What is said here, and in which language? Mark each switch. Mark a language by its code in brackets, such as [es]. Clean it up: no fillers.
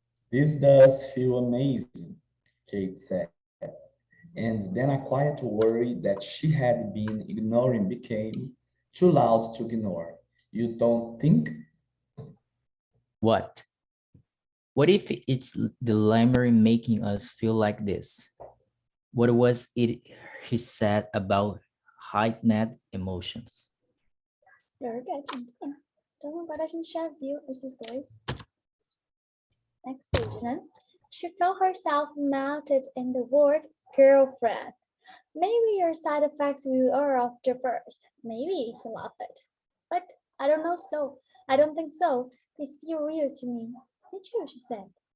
[en] This does feel amazing, Kate said. And then a quiet worry that she had been ignoring became too loud to ignore. You don't think? What? What if it's the library making us feel like this? What was it he said about heightened emotions? Very good. [pt] Então agora a gente já viu esses dois. [en] Next page, né? She felt herself mounted in the word girlfriend. Maybe your side effects are off the first. Maybe, he laughed. But I don't know so. I don't think so. These feel real to me. Me too, she said.